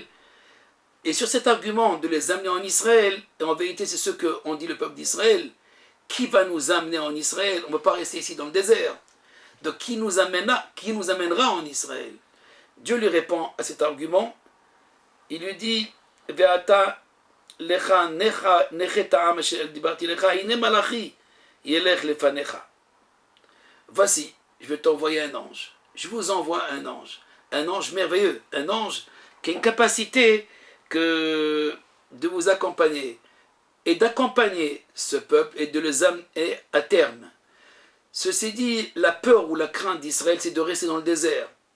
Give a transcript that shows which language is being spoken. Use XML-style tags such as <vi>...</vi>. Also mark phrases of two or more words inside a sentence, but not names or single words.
<fr>Et sur cet argument de les amener en Israël, et en vérité c'est ce qu'on dit le peuple d'Israël, qui va nous amener en Israël? On ne va pas rester ici dans le désert. Donc qui nous amènera en Israël? Dieu lui répond à cet argument, il lui dit,</fr> <he>ועתה לך נחה עם אשר דברתי לך הנה מלאכי ילך לפניך.</he> <fr>Voici, je vais t'envoyer un ange. Je vous envoie un ange merveilleux, un ange qui a une capacité de vous accompagner et d'accompagner ce peuple et de les amener à terme. Ceci dit, la peur ou la crainte d'Israël, c'est de rester dans le désert.</fr>